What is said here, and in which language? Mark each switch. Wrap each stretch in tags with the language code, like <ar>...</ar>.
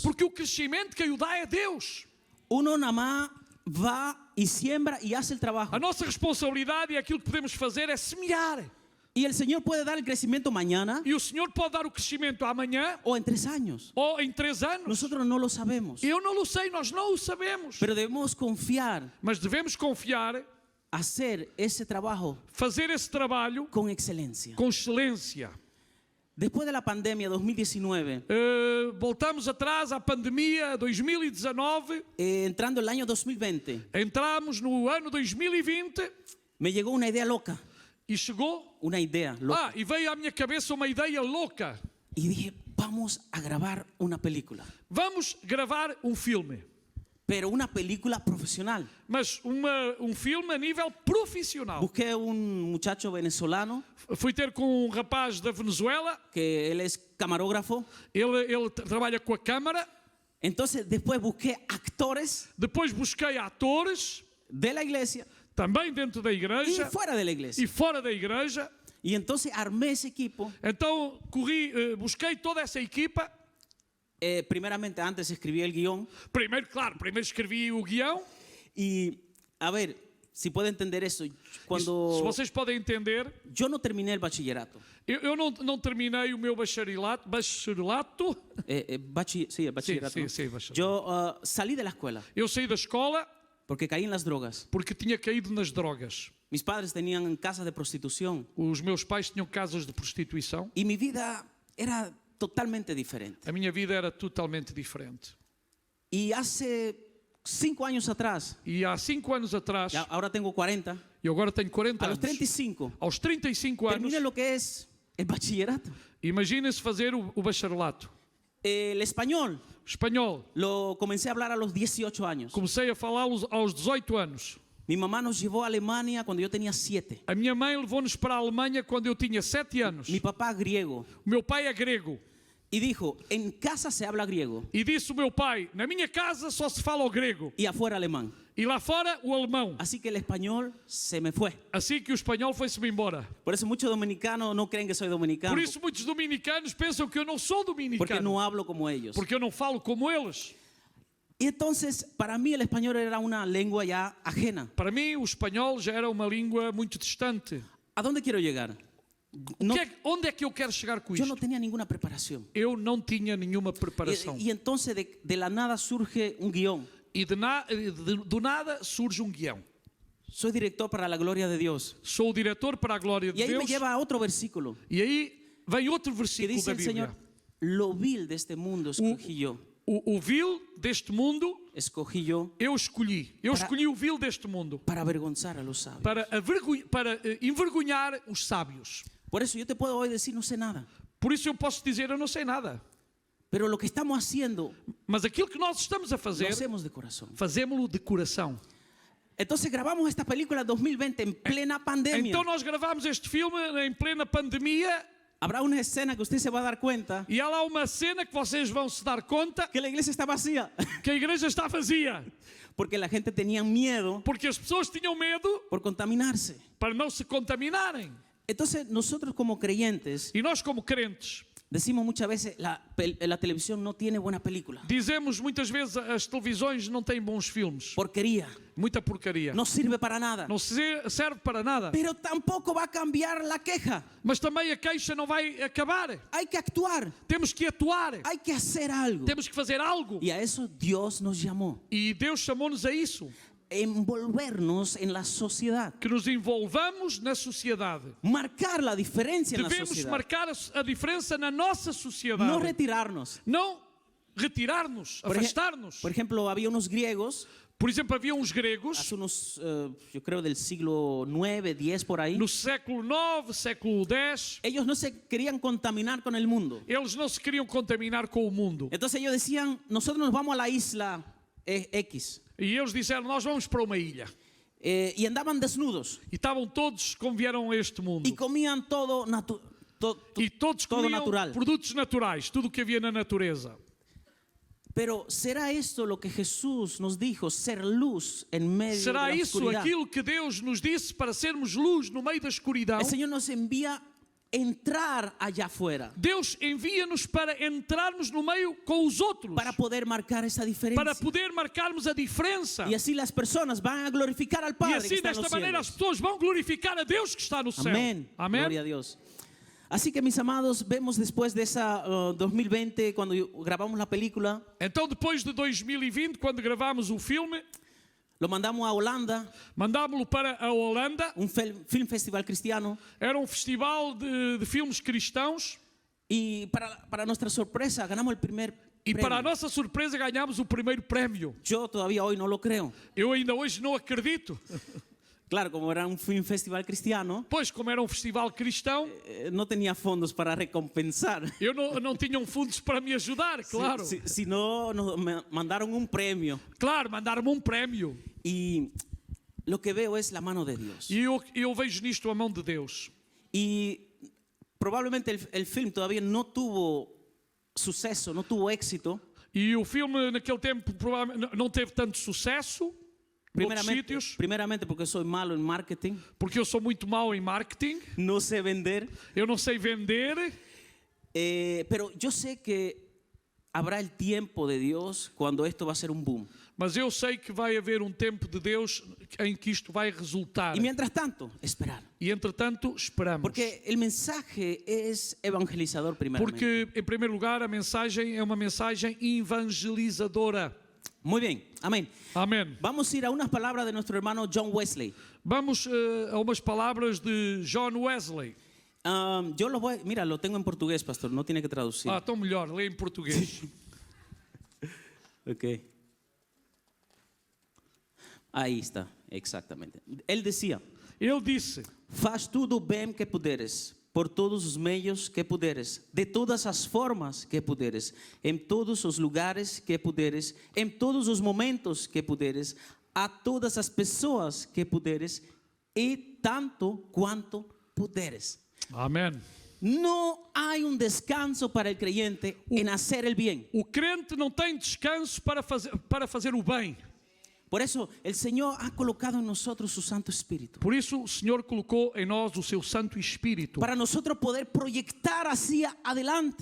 <pt>Porque o crescimento quem o dá é Deus.</pt> <es>Uno nada más va y siembra y hace el trabajo.</es> <pt>A nossa responsabilidade e aquilo que podemos fazer é semear.</pt> <es>Y el Señor puede dar el crecimiento mañana</es> <pt>E o Senhor pode dar o crescimento amanhã</pt> <es>o en 3 años.</es> <pt>ou em 3 anos.</pt> <es>Nosotros no lo sabemos.</es> <pt>Eu não o sei, nós não o sabemos.</pt> <es>Pero debemos confiar,</es> <pt>Mas devemos confiar,</pt> <es>hacer ese trabajo</es> <pt>fazer esse trabalho</pt> <es>con excelencia.</es> <pt>com excelência.</pt> <es>Después de la pandemia 2019,</es> <pt>Voltamos atrás à pandemia 2019,</pt> <es>entrando el año 2020,</es> <pt>entramos no ano 2020</pt> <es>me llegó una idea loca.</es> <pt>e chegou.</pt> <es>Una idea loca.</es> <pt>E veio à minha cabeça uma ideia louca.</pt> <es>Y dije, vamos a grabar una película.</es> <pt>Vamos gravar um filme.</pt> <es>pero una película profesional.</es> <pt>mas filme a nível profissional.</pt> <es>Busqué un muchacho venezolano</es> <pt>Fui ter com um rapaz da Venezuela,</pt> <es>que él es camarógrafo.</es> <pt>ele trabalha com a câmara.</pt> <es>Entonces después busqué actores</es> <pt>Depois busquei atores,</pt> <es>de la iglesia</es> <pt>também dentro da</pt> <es>y</es> <pt>igreja</pt> <es>fuera de la</es> <pt>e</pt> <es>iglesia.</es> <pt>fora da igreja.</pt> <es>Y entonces armé ese equipo.</es> <pt>Então busquei toda essa equipa.</pt> <es>Primeramente antes escribí el guión.</es> <pt>Primeiro escrevi o guião.</pt> <es>Y a ver, si puede entender eso.</es> <pt>Se</pt> <es>Cuando</es> <pt>vocês podem entender,</pt> <es>yo no terminé el bachillerato.</es> <pt>eu não terminei o meu bacharelato.</pt> <es>Sí, el bachillerato. Sí, bachillerato. Yo salí de la escuela</es> <pt>Eu saí da escola</pt> <es>porque caí en las drogas.</es> <pt>porque tinha caído nas drogas.</pt> <es>Mis padres tenían casas de prostitución</es> <pt>Os meus pais tinham casas de prostituição.</pt> <es>y mi vida era totalmente diferente.</es> <pt>A minha vida era totalmente diferente.</pt> <es>Y hace 5 años atrás,</es> <pt>E há 5 anos atrás,</pt> <es>ahora tengo 40,</es> <pt>eu agora tenho 40</pt> <es>a los</es> <pt>anos,</pt> <es>35,</es> <pt>aos 35 anos,</pt> <es>terminé lo que es el bachillerato.</es> <pt>imagina-se fazer o bacharelato.</pt> <es>El español</es> <pt>Espanhol,</pt> <es>lo comencé a hablar a los 18 años.</es> <pt>comecei a falá-los aos 18 anos.</pt> <es>Mi mamá nos llevó a Alemania cuando yo tenía 7.</es> <pt>A minha mãe levou-nos para a Alemanha quando eu tinha 7 anos.</pt> <es>Mi papá griego.</es> <pt>O meu pai é grego.</pt> <es>Y dijo, en casa se habla griego</es> <pt>E disse o meu pai, na minha casa só se fala o grego.</pt> <es>y afuera alemán.</es> <pt>E lá fora o alemão.</pt> <es>Así que el español se me fue.</es> <pt>Assim que o espanhol foi-se-me embora.</pt> <es>Por eso muchos dominicanos no creen que soy dominicano,</es> <pt>Por isso muitos dominicanos pensam que eu não sou</pt> <es>porque</es> <pt>dominicano.</pt> <es>no hablo como ellos.</es> <pt>Porque eu não falo como eles.</pt> <es>Y entonces, para mí el español era una lengua ya ajena.</es> <pt>Para mim, o espanhol já era uma língua muito distante.</pt> <es>¿A dónde quiero llegar? No,</es> <pt>Onde é que eu quero chegar com</pt> <es>yo</es> <pt>isto?</pt> <es>no tenía ninguna preparación.</es> <pt>Eu não tinha nenhuma preparação.</pt> <es>Y entonces de la nada surge un guión.</es> <pt>E do nada surge um guião.</pt> <es>Soy director para la gloria de Dios.</es> <pt>Sou o diretor para a glória</pt> <es>Y</es> <pt>de</pt> <es>ahí me</es> <pt>Deus.</pt> <es>lleva a otro versículo</es> <pt>E aí vem outro</pt> <es>que</es> <pt>versículo</pt> <es>dice</es> <pt>da</pt> <es>el</es> <pt>Bíblia.</pt> <es>Señor, lo vil de este mundo escogí yo.</es> <pt>O vil deste mundo,</pt> <es>Escogí yo</es> <pt>eu escolhi. Eu</pt> <es>Para-</es> <pt>escolhi o vil deste mundo.</pt> <es>para avergonzar a los sabios.</es> <pt>Para envergonhar os sábios.</pt> <es>Por eso yo te puedo hoy decir, no sé nada.</es> <pt>Por isso eu posso dizer, eu não sei nada.</pt> <es>Pero lo que estamos haciendo,</es> <pt>Mas aquilo que nós estamos a</pt> <es>lo</es> <pt>fazer,</pt> <es>hacemos de corazón.</es> <pt>fazemos-lo de coração.</pt> <es>Entonces grabamos esta película 2020 en plena pandemia.</es> <pt>Então nós gravámos este filme em plena pandemia</pt> <es>Habrá una escena que usted se va a dar cuenta</es> <pt>e há lá uma cena que vocês vão se dar conta</pt> <es>que la iglesia está vacía.</es> <pt>que a igreja está vazia.</pt> <es>Porque la gente tenía miedo</es> <pt>Porque as pessoas tinham medo</pt> <es>por contaminarse.</es> <pt>para não se contaminarem.</pt> <es>Entonces nosotros como creyentes</es> <pt>E nós como crentes</pt> <es>decimos muchas veces la televisión no tiene buena película.</es> <pt>dizemos muitas vezes as televisões não têm bons filmes.</pt> <es>Porquería.</es> <pt>Muita porcaria.</pt> <es>No sirve para nada.</es> <pt>Não serve para nada.</pt> <es>Pero tampoco va a cambiar la queja.</es> <pt>Mas também a queixa não vai acabar.</pt> <es>Hay que actuar.</es> <pt>Temos que atuar.</pt> <es>Hay que hacer algo.</es> <pt>Temos que fazer algo.</pt> <es>Y a eso Dios nos llamó.</es> <pt>E Deus chamou-nos a isso.</pt> <es>Envolvernos en la sociedad.</es> <pt>Que nos envolvamos na sociedade.</pt> <es>Marcar la diferencia en la</es> <pt>Devemos</pt> <es>sociedad.</es> <pt>marcar a diferença na nossa sociedade.</pt> <es>No retirarnos.</es> <pt>Não retirar-nos, afastar-nos.</pt> <es>Por ejemplo, había unos griegos</es> <pt>Por exemplo, havia uns gregos</pt> <es>hace unos, yo creo del siglo 9, 10 por ahí.</es> <pt>no século IX, século X.</pt> <es>Ellos no se querían contaminar con el mundo.</es> <pt>Eles não se queriam contaminar com o mundo.</pt> <es>Entonces ellos decían, nosotros nos vamos a la isla X.</es> <pt>E eles disseram, nós vamos para uma ilha.</pt> <es>Y andaban desnudos.</es> <pt>E estavam todos como vieram a este mundo.</pt> <es>Y comían todo,</es> <pt>E todos</pt> <es>todo</es> <pt>comiam</pt> <es>natural.</es> <pt>produtos naturais, tudo o que havia na natureza.</pt> <es>Pero ¿será esto lo que Jesús nos dijo? Ser luz en medio de</es> <pt>Será</pt> <es>la</es> <pt>isso</pt> <es>oscuridad.</es> <pt>aquilo que Deus nos disse para sermos luz no meio da escuridão?</pt> <es>El Señor nos envía entrar allá afuera</es> <pt>Deus envia-nos para entrarmos no meio com os outros,</pt> <es>para poder marcar esa diferencia.</es> <pt>para poder marcarmos a diferença.</pt> <es>Y así las personas van a glorificar al</es> <pt>E</pt> <es>Padre que</es> <pt>assim,</pt> <es>está en</es> <pt>desta</pt> <es>los</es> <pt>maneira, as</pt> <es>cielos.</es> <pt>pessoas vão glorificar a Deus que está no céu.</pt> <es>Amén.</es> <pt>Amém?</pt> <es>Gloria a Dios. Así que mis amados, vemos después de esa 2020, cuando grabamos la película,</es> <pt>Então, depois de 2020, quando gravámos o filme,</pt> <es>lo mandamos a Holanda,</es> <pt>mandámos-lo para a Holanda.</pt> <es>un film festival cristiano,</es> <pt>Era um festival de filmes cristãos.</pt> <es>y para nuestra sorpresa ganamos el primer</es> <pt>E</pt> <es>premio.</es> <pt>para a nossa surpresa ganhámos o primeiro prémio.</pt> <es>Yo todavía hoy no lo creo.</es> <pt>Eu ainda hoje não acredito.</pt> <es>Claro, como era un festival cristiano,</es> <pt>Pois, como era um festival cristão,</pt> <es>no tenía fondos para recompensar.</es> <pt>eu não tinham fundos para me ajudar, claro.</pt> <es>Si no, nos mandaron un premio.</es> <pt>Claro, mandaram-me um prémio.</pt> <es>Y lo que veo es la mano de Dios.</es> <pt>E eu vejo nisto a mão de Deus.</pt> <es>Y probablemente el film todavía no tuvo suceso, no tuvo éxito.</es> <pt>E o filme naquele tempo provavelmente não teve tanto sucesso noutros sítios,</pt> <es>Primeramente porque soy malo en marketing,</es> <pt>porque eu sou muito mau em marketing,</pt> <es>no sé vender,</es> <pt>eu não sei vender,</pt> <es>pero yo sé que habrá el tiempo de Dios cuando esto va a ser un boom.</es> <pt>mas eu sei que vai haver um tempo de Deus em que isto vai resultar.</pt> <es>Y mientras tanto, esperar.</es> <pt>E entretanto, esperamos.</pt> <es>Porque el mensaje es evangelizador primeramente.</es> <pt>Porque, em primeiro lugar, a mensagem é uma mensagem evangelizadora.</pt> <es>Muy bien, amén.</es> <pt>Amém.</pt> <es>Vamos a ir a unas palabras de nuestro hermano John Wesley.</es> <pt>Vamos a umas palavras de John Wesley.</pt> <es>Yo lo voy, mira, lo tengo en portugués, pastor, no tiene que traducir.</es> <pt>Então melhor, lê em português. Ok.</pt> <es>Ahí está, exactamente. Él decía,</es> <pt>Ele disse: faz tudo bem que puderes, por todos os meios que puderes, de todas as formas que puderes, em todos os lugares que puderes, em todos os momentos que puderes, a todas as pessoas que puderes, e tanto quanto puderes. Amém.</pt> <es>No hay un descanso para el creyente en hacer el bien.</es> <pt>O crente não tem descanso para fazer o bem.</pt> <es>Por eso el Señor ha colocado en nosotros su Santo Espíritu.</es> <pt>Por isso o Senhor colocou em nós o seu Santo Espírito.</pt> <es>Para nosotros poder proyectar hacia adelante.</es>